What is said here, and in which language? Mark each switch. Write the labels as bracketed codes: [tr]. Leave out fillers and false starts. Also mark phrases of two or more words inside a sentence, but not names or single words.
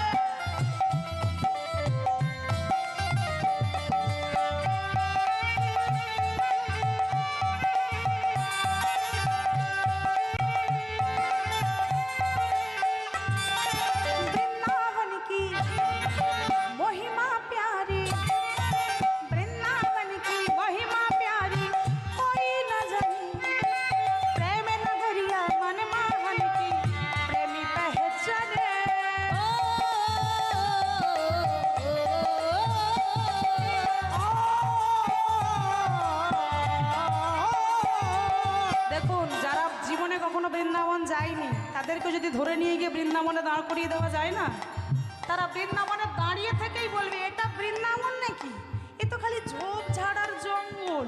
[hi] वृंदावन की महिमा प्यारी, वृंदावन की महिमा प्यारी, कोई न जाने प्रेम नगरिया मनमोहन की प्रेमी पहचाने। [bn] দেখুন, যারা জীবনে কখনো বৃন্দাবন যায়নি তাদেরকে যদি ধরে নিয়ে গিয়ে বৃন্দাবনে দাঁড় করিয়ে দেওয়া যায় না, তারা বৃন্দাবনে দাঁড়িয়ে থেকেই বলবে এটা বৃন্দাবন নাকি, এ তো খালি ঝোপঝাড় আর জঙ্গল।